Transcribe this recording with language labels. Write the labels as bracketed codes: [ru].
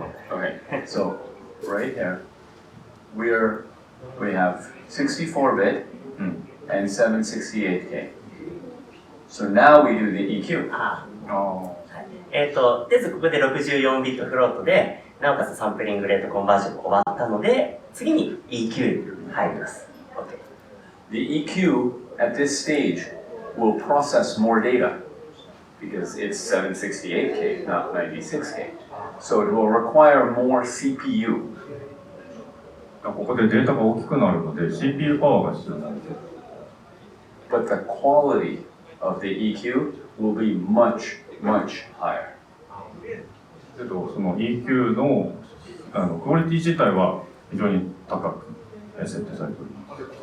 [en] Okay. So right here, we have 64-bit and 768K. So now we do the EQ. [ja] とりあえずここで64ビットフロートで、なおかつサンプリングレートコンバージョンも終わったので、次に EQ に入ります。 [en] Okay. The EQ at this stage will process more data because it's 768K, not 96K. So it will require more CPU. [ja] ここでデータが大きくなるので CPU パワーが必要になる。 [en] But the quality of the EQ will be much, much higher. [ja] けどその EQ のクオリティ自体は非常に高く設定されております。